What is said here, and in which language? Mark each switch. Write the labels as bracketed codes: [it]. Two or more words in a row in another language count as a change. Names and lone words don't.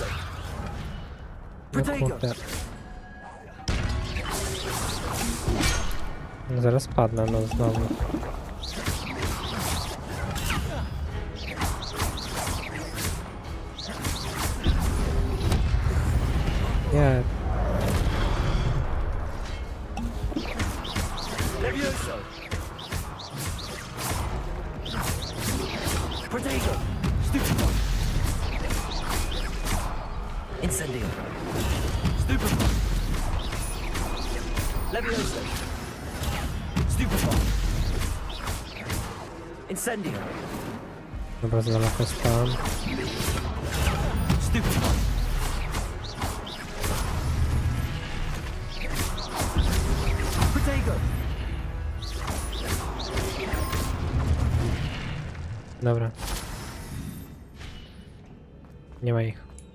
[pl] No kurde. No zaraz padnę, no znowu. Nie. Levioso. Protego. Stupefy. Incendio. Stupefy. Levioso. Stupefy. Incendio. Dobra, znalazłem stan. Stupefy. Protego. Dobra. Nie ma ich.